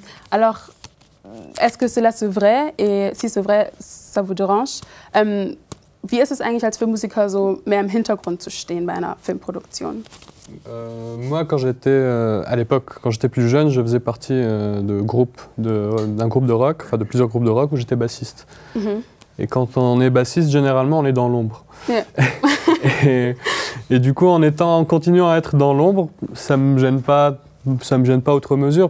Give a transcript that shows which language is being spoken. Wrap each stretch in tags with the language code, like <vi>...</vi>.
<fr>Alors, est-ce que cela c'est vrai? Et si c'est vrai, ça vous dérange?</fr> <de>Wie ist es eigentlich als Filmmusiker, so mehr im Hintergrund zu stehen bei einer Filmproduktion?</de> <fr>Moi, quand j'étais à l'époque, quand j'étais plus jeune, je faisais partie d'un groupe de rock, enfin de plusieurs groupes de rock où j'étais bassiste. Et quand on est bassiste, généralement, on est dans l'ombre.</fr> <en>Yeah.</en> <fr>et du coup, en continuant à être dans l'ombre, ça me gêne pas outre mesure.</fr>